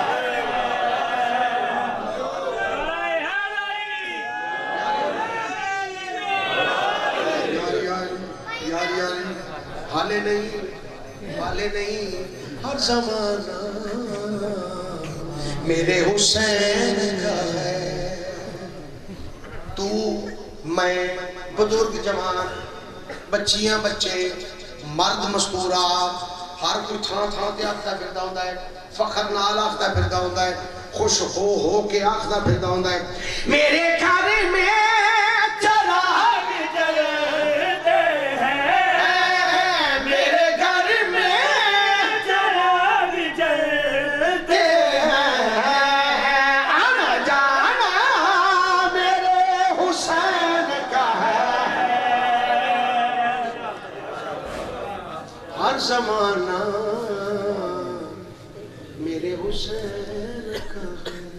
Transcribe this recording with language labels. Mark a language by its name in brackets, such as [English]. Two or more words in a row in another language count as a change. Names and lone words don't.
[Urdu] حالے نہیں ہر زمانہ میرے حسین کا ہے۔ [Punjabi] تو میں بزرگ جوان بچیاں بچے مرد مستورات ہر کوئی تھان تھان تے آخدا پھردا ہوندا ہے، فخر نال آخدا پھردا ہوندا ہے، خوش ہو کے آخدا پھردا ہوندا ہے [Urdu] میرے گھر میں چراغ جلتے ہیں، میرے گھر میں چراغ جلتے ہیں، آنا جانا میرے حسین کا ہے، ہر زمانہ میرے حسین کا ہے۔